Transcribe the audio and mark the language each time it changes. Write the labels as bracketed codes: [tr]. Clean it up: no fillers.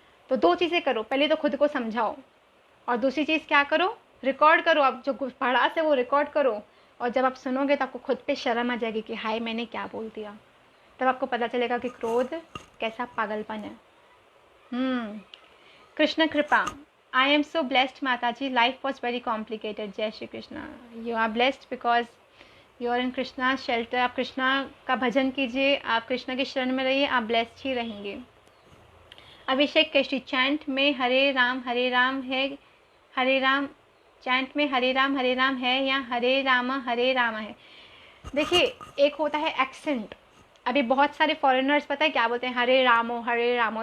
[hi] तो दो चीज़ें करो, पहले तो खुद को समझाओ और दूसरी चीज़ क्या करो, रिकॉर्ड करो। आप जो भड़ास है वो रिकॉर्ड करो, और जब आप सुनोगे तो आपको खुद पे शर्म आ जाएगी कि हाय मैंने क्या बोल दिया। तब आपको पता चलेगा कि क्रोध कैसा पागलपन है। कृष्ण कृपा, [en] I am so blessed Mataji, life was very complicated. [hi] जय Shri Krishna. [en] You are blessed because you are in Krishna's shelter. [hi] आप कृष्णा का भजन कीजिए, आप कृष्णा की शरण में रहिए, आप ब्लेस्ड ही रहेंगे। अभिषेक केशरी, चैंट में हरे राम है, हरे राम चैंट में हरे राम है या हरे राम है? देखिए एक होता है एक्सेंट। अभी बहुत सारे फॉरेनर्स पता है क्या बोलते हैं, हरे रामो।